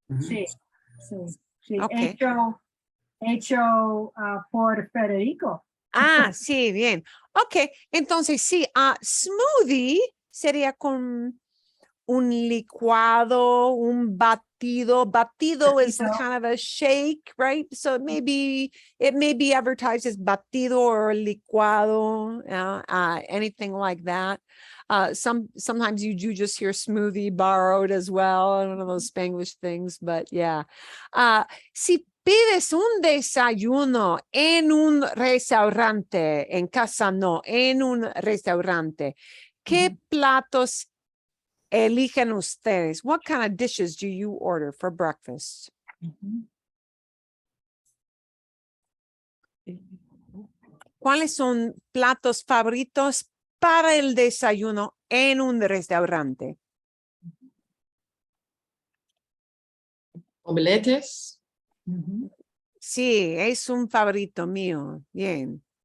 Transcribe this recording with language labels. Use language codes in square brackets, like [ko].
[es] Sí, sí. Ok. Hecho por Federico. Sí, bien. Ok, entonces sí, smoothie sería con un licuado, un batido. [en] Batido is kind of a shake, right? So it may be advertised as batido or licuado, anything like that. Sometimes you do just hear smoothie borrowed as well, one of those Spanglish things, but yeah. [es] Si pides un desayuno en un restaurante, en casa no, en un restaurante, ¿qué platos eligen ustedes? [en] What kind of dishes do you order for breakfast? [es] ¿Cuáles son platos favoritos para el desayuno en un restaurante? [en] Omeletes. [es] Sí, es un favorito mío. Bien.